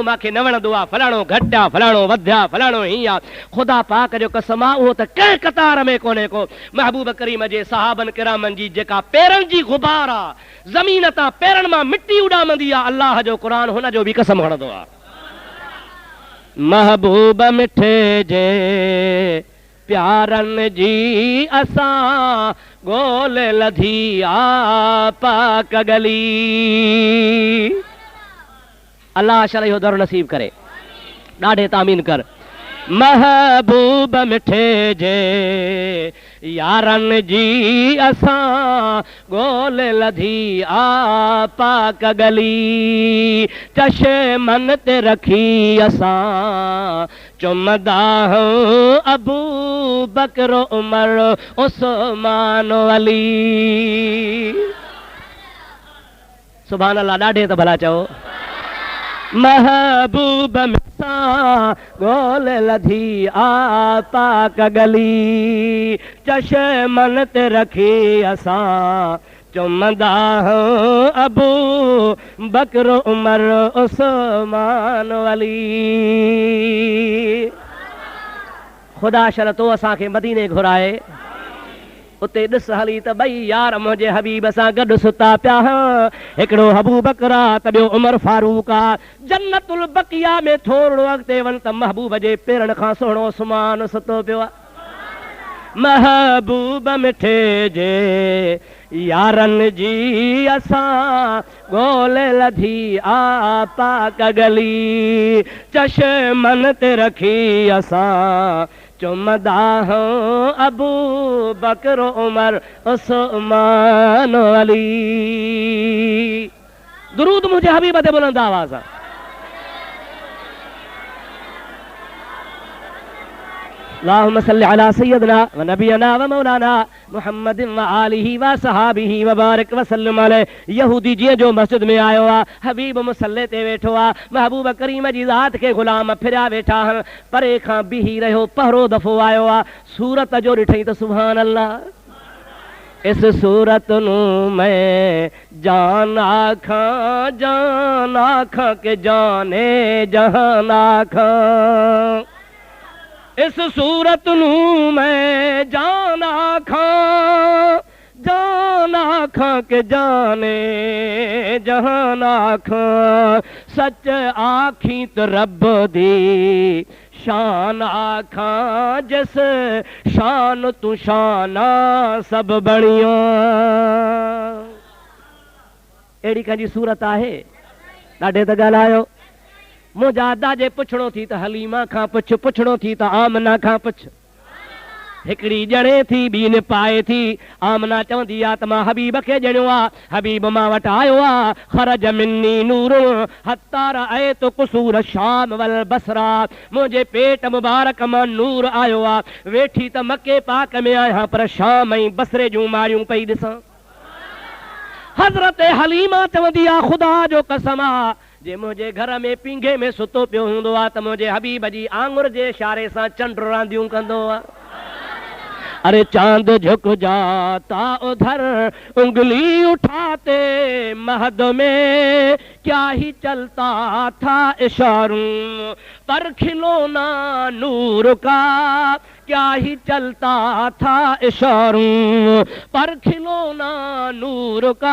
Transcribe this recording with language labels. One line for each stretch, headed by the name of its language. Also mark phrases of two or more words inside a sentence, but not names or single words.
Sindhi: मूंखे न वणंदो आहे फलाणो घटि आहे फलाणो वधिया फलाणो हीअं आहे ख़ुदा पाक जो कसम आहे उहो त कंहिं कतार में कोन्हे को महबूब करीम जे सहाबन किरामनि जी जेका पेरनि जी गुबार आहे ज़मीन तां पेरनि मां मिटी उॾामंदी आहे अल्लाह जो क़ुरान हुन जो बि कसम खणंदो आहे महबूब मिठे जे प्यारनि जी असां गोल लधी आ पाक गली अल्लाह शरह दर नसीब करे ॾाढे तामीन कर महबूब मिठे जे यारन जी असां गोल लधी आ पाक गली चशे मन ते रखी असां चुमदा अबू बकर उमर उस्मान अली
Arabic: سبحان الله
Sindhi: ॾाढे त भला चओ महबूब मिसां गोल लधी आ पाक गली चश मन ते रखी असां चुमदा अबू बकर उमर उस्मान अली ख़ुदा शरतो असांखे मदीने घुराए उते ॾिस हली त ॿई यार मुंहिंजे हबीब सां गॾु सुता पिया हिकिड़ो अबू बकर आहे त ॿियो उमर फारूक आहे जन्नतुल बकिया में थोरो अॻिते वञ त महबूब जे पेरनि खां सुहिणो उस्मान सुतो पियो आहे महबूब मिठे जे यारनि जी असां गोल लधी आ पाक गली चश मन ते रखी असां चुमदा अबू बकर उमर उस्मान अली दुरूद मुंहिंजे हबीब ते बुलंद आवाज़ आहे
Arabic: اللهم صل على سيدنا و نبينا و مولانا محمد و آله و صحبه و بارك و سلم عليه
Sindhi: यहूदी जीअं जो मस्जिद में आयो आहे हबीब मुसल्ले ते वेठो आहे महबूब करीम जी ज़ात खे ग़ुलाम फिरिया वेठा आहिनि परे खां बीही रहियो पहिरों दफ़ो आयो आहे सूरत जो ॾिठई त
Arabic: سبحان الله
Punjabi: ਇਸ ਸੂਰਤ ਨੂੰ ਮੈਂ ਜਾਨ ਆਖਾਂ ਕੇ ਜਾਨੇ ਜਹਾਨ ਆਖਾਂ ਇਸ ਸੂਰਤ ਨੂੰ ਮੈਂ ਜਾਨ ਆਖਾਂ ਕੇ ਜਾਨੇ ਜਹਾਨ ਆਖਾਂ ਸੱਚ ਆਖੀ ਤੋ ਰੱਬ ਦੀ ਸ਼ਾਨ ਆਖਾਂ ਜਿਸ ਸ਼ਾਨ ਤੂ ਸ਼ਾਨਾ ਸਬ ਬਣਿਓ
Sindhi: अहिड़ी कंहिंजी सूरत आहे ॾाढे त ॻाल्हायो मुंहिंजा अदा जे पुछणो थी त हलीमा खां पुछ पुछणो थी त आमना खां पुछ हिकड़ी जणे थी ॿी न पाए थी। आमना चवंदी आहे त मां हबीब खे ॼणियो आहे, हबीब मां वटि आयो आहे।
Arabic: خرج مني نور حتى رأيت قصور شام والبصرة,
Sindhi: मुंहिंजे पेट मुबारक मां नूर आयो आहे। वेठी त मके पाक में आहियां पर शाम ऐं बसरे जूं मारियूं पई ॾिसां। हज़रत हलीमा चवंदी आहे ख़ुदा जो कसम आहे, जे मुंहिंजे घर में पींघे में सुतो पियो हूंदो आहे त मुंहिंजे हबीब जी आंगुर जे इशारे सां चंड रांदियूं कंदो आहे।
Urdu: ارے چاند جھک جاتا ادھر انگلی اٹھاتے مہد میں، کیا ہی چلتا تھا اشاروں پر کھلونا نور کا، کیا ہی چلتا تھا اشاروں پر کھلونا نور کا.